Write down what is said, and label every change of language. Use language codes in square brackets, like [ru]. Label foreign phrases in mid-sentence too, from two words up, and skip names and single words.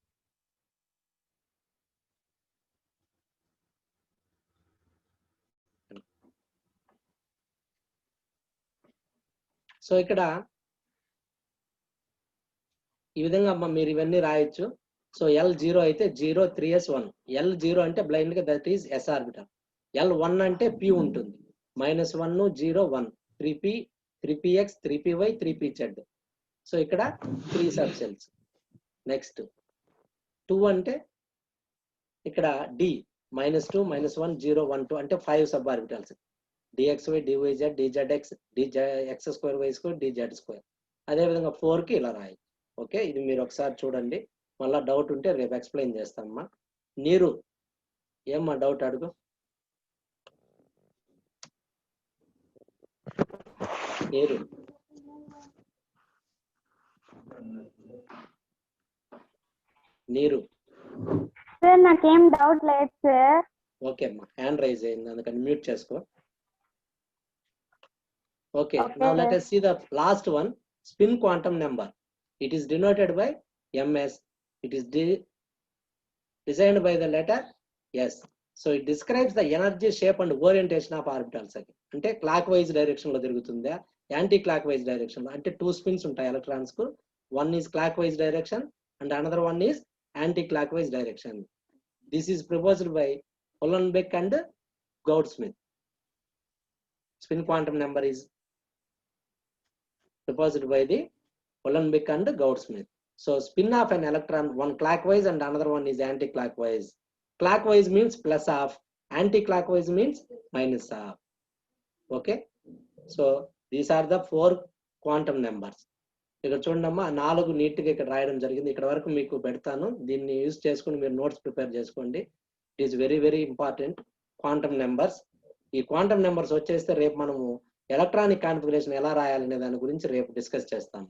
[te] సో ఇక్కడ ఈ విధంగా మీరు ఇవన్నీ రాయొచ్చు. సో L0 అయితే 0 3s 1, L0 అంటే బ్లైండ్ గా [en] that is s orbital, [te] L1 అంటే p ఉంటుంది, -1 0 1, 3p 3px 3py 3pz. సో ఇక్కడ 3 [en] sub cells. [te] నెక్స్ట్ 2 అంటే ఇక్కడ d -2 -1 0 1 2 అంటే 5 [en] sub orbitals, [te] dxy dyz dzx dx2 y2 dz2. అదే విధంగా 4 కి ఇలా రాయొచ్చు. ఓకే, ఇది మీరు ఒకసారి చూడండి, మళ్ళా డౌట్ ఉంటే రేపు ఎక్స్ప్లెయిన్ చేస్తామమ్మా. నీరు ఏమ్మా డౌట్ అడుగు. నీరు నీరు సార్ నాకేం డౌట్ లేదు సార్. ఓకే అమ్మా, [en] hand raise [te] అయింది అందుకని మ్యూట్ చేసుకో. ఓకే, [en] Okay, now let sir. us see the last one, spin quantum number. It is denoted by ms. It is designed by the letter s. So it describes the energy, shape and orientation of orbitals. [te] అంటే [en] clock wise direction [te] లో తిరుగుతుందా, [en] anti clock wise direction [te] లో, అంటే 2 స్పిన్స్ ఉంటాయి ఎలక్ట్రాన్స్ కు. [en] one is clock wise direction and another one is anti clock wise direction. this is proposed by Uhlenbeck and Goudsmit. Spin quantum number is proposed by the Uhlenbeck and Goudsmit. So spin of an electron, one clockwise and another one is anti-clockwise. Clockwise means plus half, anti-clockwise means minus half. Okay, so these are the 4 quantum numbers. [te] ఇక్కడ చూడండమ్మా, 4 నీట్గా ఇక్కడ రాయడం జరిగింది. ఇక్కడ వరకు మీకు పెడతాను, దీన్ని యూజ్ చేసుకుని మీరు [en] notes prepare [te] చేసుకోండి. [en] it is very very important quantum numbers. [te] ఈ [en] quantum numbers [te] వచ్చేస్తే రేపు మనము [en] electronic configuration [te] ఎలా రాయాలనే దాని గురించి రేపు డిస్కస్ చేస్తాము.